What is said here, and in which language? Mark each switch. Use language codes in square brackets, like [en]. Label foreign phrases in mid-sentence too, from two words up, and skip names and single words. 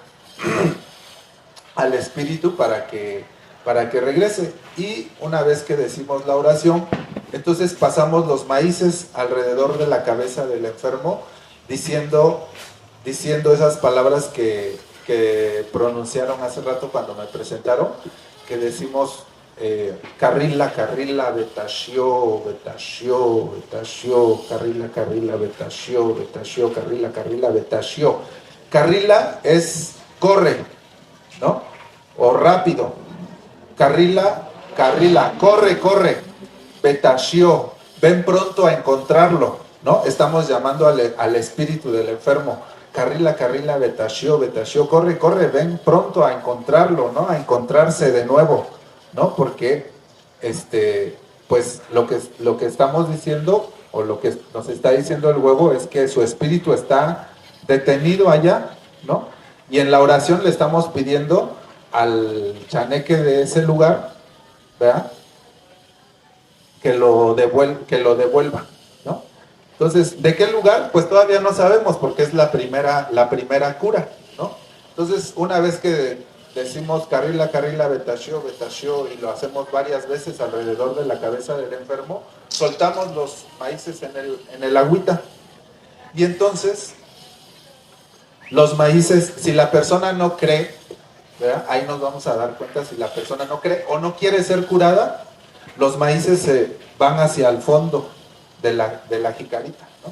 [es] Al espíritu para que regrese. Y una vez que decimos la oración, entonces pasamos los maíces alrededor de la cabeza del enfermo, diciendo esas palabras que pronunciaron hace rato cuando me presentaron, que decimos [nah] carrila, carrila, betashio, betashio, betashio, carrila, carrila, betashio, betashio, carrila, carrila, betashio. [es] Carrila es corre, ¿no? O rápido. [nah] Carrila, carrila, [es] corre, corre. Betashio, ven pronto a encontrarlo, ¿no? Estamos llamando al espíritu del enfermo. [nah] Carrila, carrila, betashio, betashio, [es] corre, corre, ven pronto a encontrarlo, ¿no? A encontrarse de nuevo, ¿no? Porque pues lo que estamos diciendo o lo que nos está diciendo el huevo es que su espíritu está detenido allá, ¿no? Y en la oración le estamos pidiendo al chaneque de ese lugar, ¿verdad? Que lo devuelva, ¿no? Entonces, ¿de qué lugar? Pues todavía no sabemos porque es la primera cura, ¿no? Entonces, una vez que decimos [nah] carrila, carrila, betashio, betashio [es] y lo hacemos varias veces alrededor de la cabeza del enfermo, soltamos los maíces en el agüita. Y entonces, los maíces, si la persona no cree, ¿verdad? Ahí nos vamos a dar cuenta si la persona no cree o no quiere ser curada, los maíces se van hacia el fondo de la jicarita, ¿no?